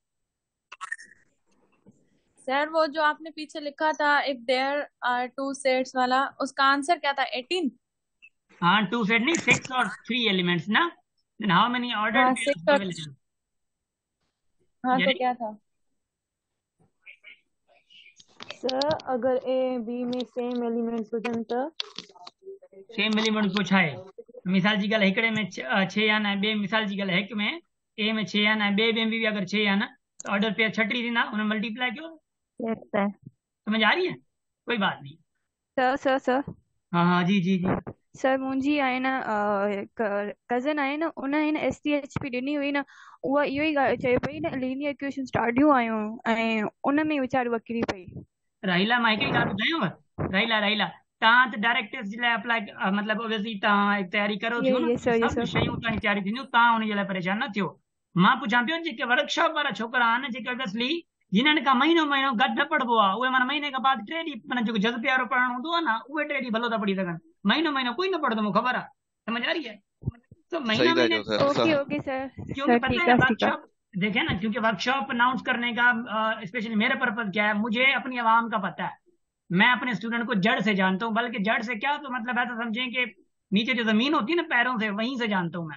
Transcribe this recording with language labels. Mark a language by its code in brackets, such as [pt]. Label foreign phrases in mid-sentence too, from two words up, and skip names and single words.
[hi] सर वो जो आपने पीछे लिखा था [en] if there are two sets [hi] वाला, उसका आंसर क्या था? 18? हाँ, 2 सेट नहीं, 6 और 3 एलिमेंट्स ना। [en] then how many ordered [hi] हाँ [en] पेयर्स [hi] 6 और [en] अवेलेबल? [hi] हाँ तो यानी क्या था? [sd] सर अगर ए बी में [en] same elements [sd] हुजनि त [en] same element [hi] पूछा है। [sd] मिसाल जी ॻाल्हि हिकिड़े में 6 आना है, ॿिए मिसाल जी ॻाल्हि हिक में ए में 6 आना है, ॿिए में भी अगर 6 आना तो [en] order pair [sd] 36 थींदा, उन्हें मल्टीप्लाई कयो। [en] Yes, sir. [hi] समझ आ रही है? कोई बात नहीं। सर हाँ हाँ जी जी जी। [sd] सर मुंहिंजी आहे न कज़न आहे न, उन आहे न STHP ॾिनी हुई न, उहा इहो ई चए पई न [en] linear equations [sd] ॾाढियूं आयूं ऐं उन में वीचारी वकिरी पई। राहिला मां हिकिड़ी ॻाल्हि ॿुधायांव। राहिला तव्हां त [en] direct test [sd] जे लाइ अप्लाई मतिलबु ऑब्वियसली तव्हां एक तयारी करो [hi] ये [sd] थियो न, [hi] ये सर ये [sd] सभु सर शयूं तव्हांजी तयारी थींदियूं, तव्हां उनजे लाइ परेशान न थियो। मां पुछां पियो जेके वर्कशॉप वारा छोकिरा आहिनि जेके ऑब्वियसली जिन्हनि खां महीनो महीनो गॾु न पढ़बो आहे, उहे माना महीने खां बाद 3 ॾींहं माना जेको जज़्बे वारो पढ़णु हूंदो आहे न उहे 3 ॾींहं भलो था पढ़ी सघनि। महीनो महीनो कोई न पढ़ंदो, मूंखे ख़बर आहे। [hi] समझ आ रही है? तो महीना सही था महीने, [sd] चओ सर। [en] OK OK sir. [hi] क्योंकि सर पता ठीक है है ठीक है। वर्कशॉप देखे ना, क्योंकि वर्कशॉप अनाउंस करने का स्पेशली मेरा पर्पज क्या है, मुझे अपनी आवाम का पता है। मैं अपने स्टूडेंट को जड़ से जानता हूँ, बल्कि जड़ से क्या तो मतलब ऐसा समझें कि नीचे जो जमीन होती है ना पैरों से, वहीं से जानता हूँ मैं।